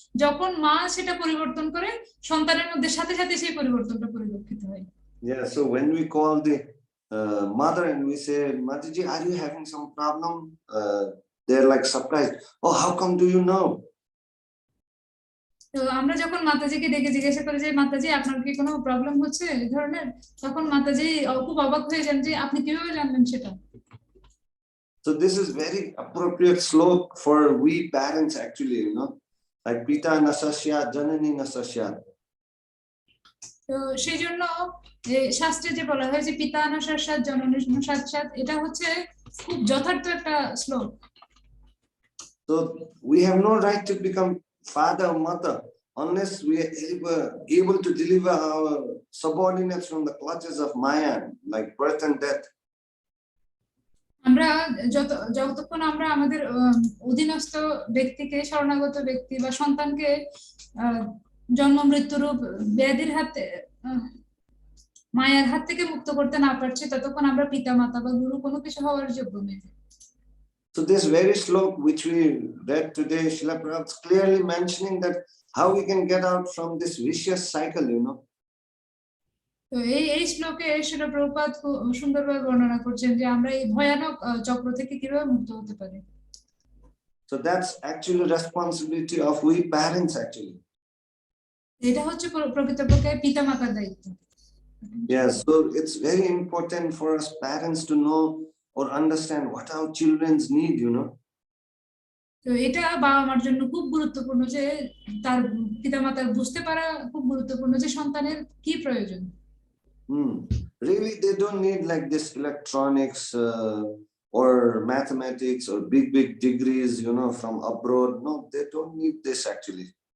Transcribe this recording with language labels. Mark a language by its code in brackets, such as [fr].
[bn] যখন মা সেটা পরিবর্তন করে, সন্তানের মধ্যে সাথে সাথে সেই পরিবর্তনটা পরিলক্ষিত হয়। [en] Yeah, so when we call the mother and we say, Mataji, are you having some problem? They're like surprised. Oh, how come do you know? [bn] তো আমরা যখন মাতাজিকে ডেকে জিজ্ঞাসা করি যে মাতাজি আপনার কি কোনো প্রবলেম হচ্ছে এই ধরনের, তখন মাতাজি খুব অবাক হয়ে যান যে আপনি কিভাবে জানলেন সেটা। [en] So this is very appropriate shloka for we parents actually, you know, like [sa] Pita Nasasya Janani Nasasya. [bn] তো সেই জন্য শাস্ত্রে যে বলা হয় যে পিতা নাসাস্যাৎ জননী নাসাস্যাৎ, এটা হচ্ছে খুব যথার্থ একটা শ্লোক। [en] So we have no right to become father or mother unless we are able to deliver our subordinates from the clutches of Maya, like birth and death. [bn] আমরা যতক্ষণ আমরা আমাদের অধীনস্থ ব্যক্তিকে, শরণাগত ব্যক্তি বা সন্তানকে জন্ম মৃত্যুরূপ ব্যাধির হাতে, মায়ের হাত থেকে মুক্ত করতে না পারছি, ততক্ষণ আমরা পিতা মাতা বা গুরু কোনো কিছু হওয়ার যোগ্য নই। [en] So this very shloka which we read today, Srila Prabhupada is clearly mentioning that how we can get out from this vicious cycle, you know. [bn] তো এই শ্লোকে শ্রীল প্রভুপাদ খুব সুন্দরভাবে বর্ণনা করছেন যে আমরা এই ভয়ানক চক্র থেকে কিভাবে মুক্ত হতে পারি। [en] So that's actually responsibility of we parents actually. [bn] এটা হচ্ছে প্রকৃতপক্ষে পিতামাতার দায়িত্ব। [en] Yeah, so it's very important for us parents to know or understand what our children's need, you know. [bn] তো এটা বাবা মার জন্য খুব গুরুত্বপূর্ণ যে তার পিতামাতার বুঝতে পারা খুব গুরুত্বপূর্ণ যে সন্তানের কি প্রয়োজন। [en] Really, they don't need like this electronics or mathematics or big degrees, you know, from abroad. No, they don't need this actually.